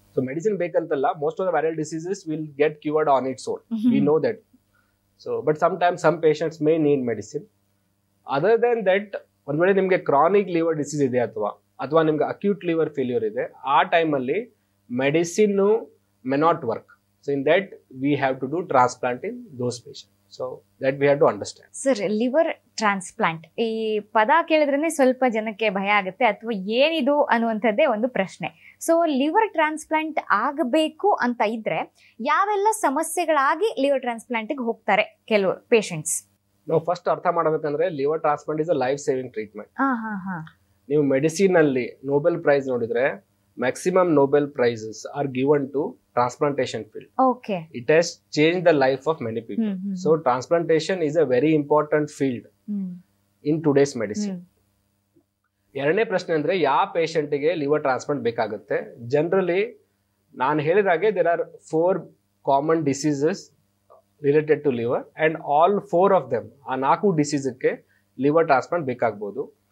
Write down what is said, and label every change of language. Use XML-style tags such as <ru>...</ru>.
<en>So medicine</en> <kn>ಬೇಕಂತಲ್ಲ,</kn> <en>most of the viral diseases will get cured on its own. We know that. So but sometimes some patients may need medicine. Other than that,</en> <kn>ಒಂದ್ ವೇಳೆ ನಿಮ್ಗೆ chronic liver disease ಇದೆ ಅಥವಾ ನಿಮ್ಗೆ acute liver failure ಇದೆ, ಆ ಟೈಮಲ್ಲಿ</kn> <en>Medicine may not work. So in that we have to do transplant in those patient. So that we have to understand.</en> <kn>Sir, liver transplant ಈ ಪದ ಕೇಳಿದ್ರೇನೆ ಸ್ವಲ್ಪ ಜನಕ್ಕೆ ಭಯ ಆಗುತ್ತೆ, ಅಥವಾ ಏನಿದು ಅನ್ನುವಂಥದ್ದೇ ಒಂದು ಪ್ರಶ್ನೆ. ಸೊ ಲಿವರ್ ಟ್ರಾನ್ಸ್ಪ್ಲಾಂಟ್ ಆಗಬೇಕು ಅಂತ ಇದ್ರೆ ಯಾವೆಲ್ಲ ಸಮಸ್ಯೆಗಳಾಗಿ ಲಿವರ್ ಟ್ರಾನ್ಸ್ಪ್ಲಾಂಟ್ಗೆ ಹೋಗ್ತಾರೆ ಕೆಲವರು ಪೇಷಂಟ್ಸ್? ನಾವು ಫಸ್ಟ್ ಅರ್ಥ ಮಾಡಬೇಕಂದ್ರೆ</kn> <en>Liver transplant is a life saving treatment.</en> <kn>ನೀವು ಮೆಡಿಸಿನ್ ಅಲ್ಲಿ ನೋಬೆಲ್ ಪ್ರೈಸ್ ನೋಡಿದ್ರೆ</kn> <en>maximum Nobel prizes are given to transplantation field. Okay. It has changed the life of many people. So transplantation is a very important field in today's medicine.</en> <kn>ಎರಡನೇ ಪ್ರಶ್ನೆ ಅಂದ್ರೆ ಯಾವ ಪೇಷಂಟ್ಗೆ liver transplant ಬೇಕಾಗುತ್ತೆ? Generally ನಾನು ಹೇಳಿದಾಗೆ</kn> <en>there are 4 common diseases related to liver and all 4 of them,</en> <kn>ಆ 4 ಡಿಸೀಸ್ಗೆ liver transplant ಬೇಕಾಗಬಹುದು.</kn>